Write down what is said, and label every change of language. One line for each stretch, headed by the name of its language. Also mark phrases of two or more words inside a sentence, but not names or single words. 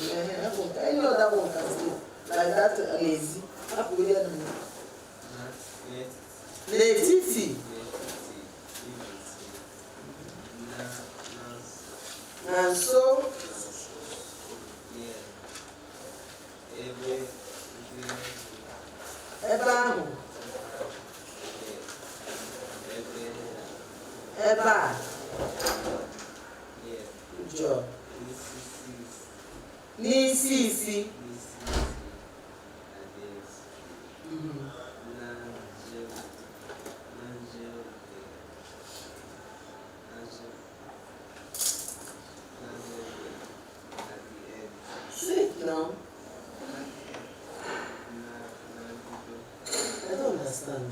English: Any other one can stay. Like that lazy.
Igbo: Letiti.
English: And so
Igbo: ebe ahụ. Ebe a.
English: Good job.
Igbo: N'isi isi.
English: Sit now. I don't understand.